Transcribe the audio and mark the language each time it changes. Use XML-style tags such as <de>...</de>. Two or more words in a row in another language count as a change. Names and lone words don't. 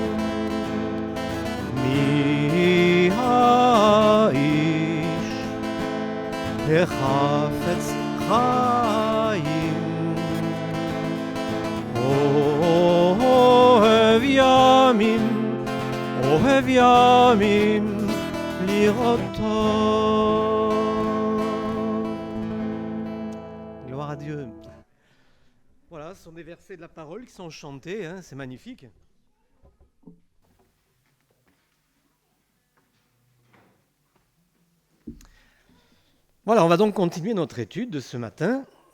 <he>מי האיש החפץ חיים, אוהב ימים לראות טוב.</he> <fr>À Dieu. Voilà, ce sont des versets de la parole qui sont chantés, hein, c'est magnifique. Voilà, on va donc continuer notre étude de ce matin.</fr>